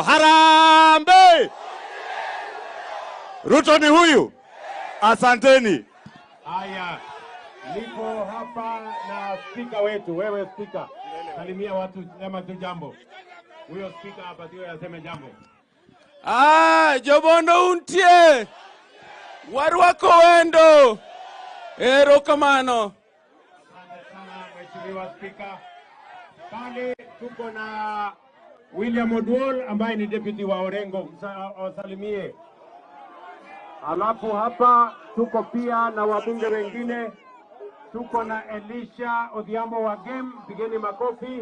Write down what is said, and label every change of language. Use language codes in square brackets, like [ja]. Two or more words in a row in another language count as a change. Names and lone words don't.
[sw] Harambee! Ruto ni huyu. Asanteni. Haya, niko hapa na speaker wetu. Wewe speaker, salimia watu, sema tu jambo. Huyo speaker hapa ndio aseme jambo. [luo] Jobondo untie. Warwako wendo. Erokamano. [sw] Asante sana mheshimiwa speaker. Pale tuko na William Oduol ambaye ni deputy wa Orengo. Wasalimie. Alafu hapa tuko pia na wabunge wengine. Tuko na Elisha Odhiambo wa Game, pigeni makofi.